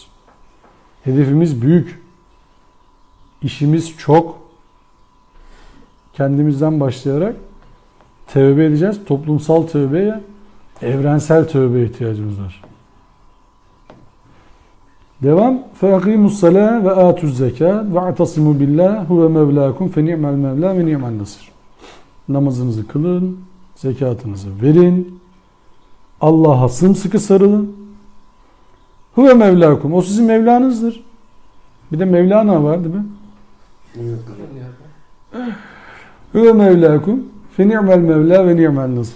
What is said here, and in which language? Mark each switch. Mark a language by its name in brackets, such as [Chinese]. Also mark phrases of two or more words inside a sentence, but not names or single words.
[Turkish] Hedefimiz büyük. İşimiz çok. Kendimizden başlayarak tövbe edeceğiz. Toplumsal tövbeye, evrensel tövbeye ihtiyacımız var. Devam. [Arabic] فَاَقِيمُوا الصَّلَاةَ وَآتُوا الزَّكَاةَ وَاَعْتَصِمُوا بِاللّٰهِ هُوَ مَوْلَاكُمْ فَنِعْمَ الْمَوْلَى وَنِعْمَ النَّصِرُ. [Turkish] Namazınızı kılın, zekatınızı verin, Allah'a sımsıkı sarılın. [Arabic] هو مولاكم. [Turkish] O sizin Mevlanızdır. Bir de Mevlana var değil mi? [Arabic] هو مولاكم فنعم المولى ونعم النصير.